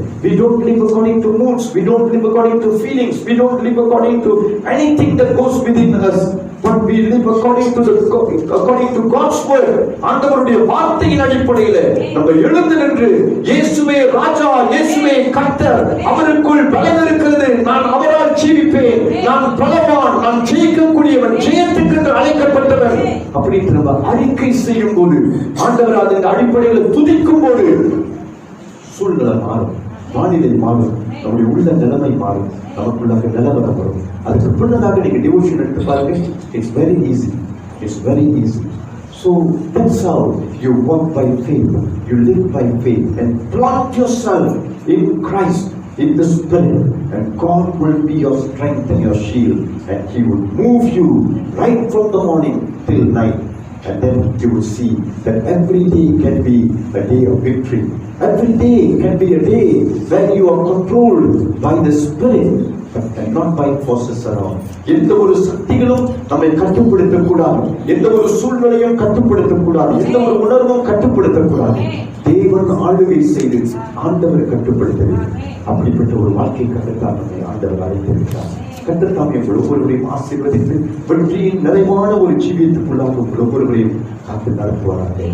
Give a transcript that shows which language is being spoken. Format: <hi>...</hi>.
<en>We don't live according to moods, we don't live according to feelings, we don't live according to anything that goes within us, but but we live according to God's word.</en> <ta>ஆண்டவருடைய வார்த்தையின் அடிப்படையில் நம்ம எழுந்து நின்று இயேசுவே ராஜா, இயேசுவே கர்த்தர், அவருக்குள் பலம் இருக்கிறது, நான் அவரால் ஜீவிப்பேன், நான் பலவான், நான் ஜெயிக்கக்கூடியவன், ஜெயத்துக்கு அழைக்கப்பட்டவன் அப்படின்னு நம்ம அறிக்கை செய்யும் போது, ஆண்டவர் அதன் அடிப்படையில் துதிக்கும் போது சூழ்நிலை மாறும், வானிலை மாறும், நம்முடைய உள்ள நிலைமை மாறும், நமக்குள்ளாக நிலவரம் வரும். அதுக்கு பின்னதாக நீங்க டிவோஷன் எடுத்து பாருங்க.</ta> <en>It's very easy. It's very easy. So that's how you walk by faith, you live by faith, and plant yourself in Christ, in the Spirit, and God will be your strength and your shield, and He will move you right from the morning till night. And then you will see that every day can be a day of victory. Every day can be a day when you are controlled by the Spirit and not by forces around.</en> <ta>எந்த ஒரு சக்திகளும் நம்மை கட்டுப்படுத்தக்கூடாது, எந்த ஒரு சூழ்நிலையும் கட்டுப்படுத்தக்கூடாது, எந்த ஒரு உணர்வும் கட்டுப்படுத்தக்கூடாது. தேவன் ஆளுகை செய்து ஆண்டவர் கட்டுப்படுத்தவில்லை. அப்படிப்பட்ட ஒரு வாழ்க்கை கட்டத்தான் நம்மை ஆண்டவர் அழைத்திருக்கிறார். கர்த்தர் எங்கள் ஒவ்வொருவரையும் ஆசீர்வதித்து வெற்றியின் நிறைவான ஒரு ஜீவியத்துக்குள்ளாக உங்கள் ஒவ்வொருவரையும் காத்து நடத்துவாராக.</ta>